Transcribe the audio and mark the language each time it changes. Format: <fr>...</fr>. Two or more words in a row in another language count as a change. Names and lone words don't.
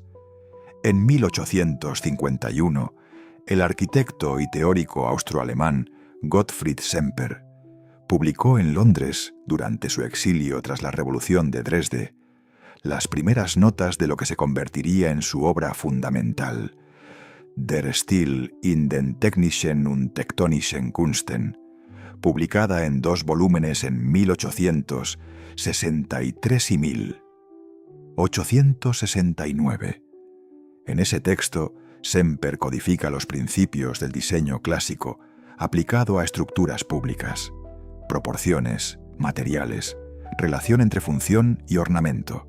<es>En 1851, el arquitecto y teórico austroalemán Gottfried Semper publicó en Londres, durante su exilio tras la Revolución de Dresde, las primeras notas de lo que se convertiría en su obra fundamental, Der Stil in den technischen und tektonischen Kunsten, publicada en 2 volúmenes en 1863 y 1869. En ese texto, Semper codifica los principios del diseño clásico aplicado a estructuras públicas, proporciones, materiales, relación entre función y ornamento.</es>